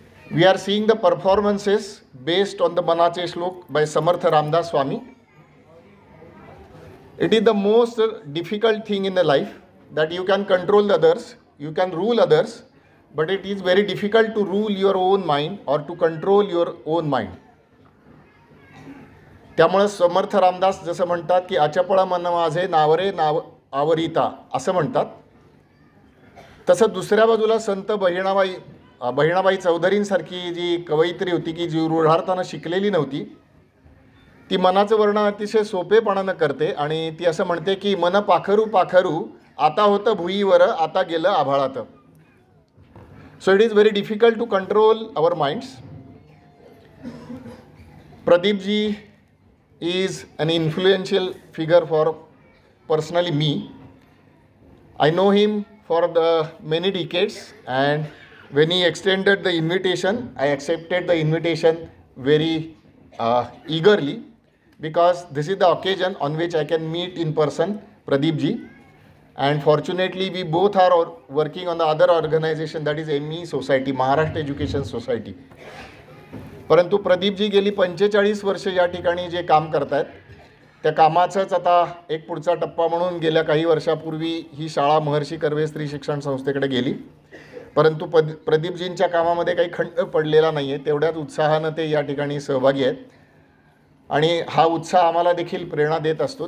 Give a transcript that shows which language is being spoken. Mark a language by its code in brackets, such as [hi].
[en] We are seeing the performances based on the Manache Shlok by Samartha Ramdas Swami. It is the most difficult thing in the life that you can control the others, you can rule others, but it is very difficult to rule your own mind or to control your own mind. [mr] त्यामुळे समर्थ रामदास जसं म्हणतात की आचपळा मन माझे नावरे नाव आवरिता असं म्हणतात, तसं दुसऱ्या बाजूला संत बहिणाबाई चौधरींसारखी जी कवयित्री होती की जी रूढार्थानं शिकलेली नव्हती, ती मनाचं वर्णन अतिशय सोपेपणानं करते आणि ती असं म्हणते की मन पाखरू पाखरू आता होतं भुईवर आता गेलं आभाळात. [en] So it is very difficult to control our minds. Pradeep ji is an influential figure for personally me. I know him for the many decades, and when he extended the invitation, I accepted the invitation very eagerly, because this is the occasion on which I can meet in person Pradeep ji. And fortunately, we both are working on the other organization, that is ME Society, Maharashtra Education Society. [mr] परंतु प्रदीप जी गेली 45 वर्ष या ठिकाणी जे काम करतात, त्या कामाचाच आता एक पुढचा टप्पा म्हणून गेल्या काही वर्षापूर्वी ही शाळा महर्षी कर्वे स्त्री शिक्षण संस्थेकडे गेली. परंतु प्रदीपजींच्या कामामध्ये काही खंड पडलेला नाही आहे, तेवढ्याच उत्साहानं ते या ठिकाणी सहभागी आहेत आणि हा उत्साह आम्हाला देखील प्रेरणा देत असतो.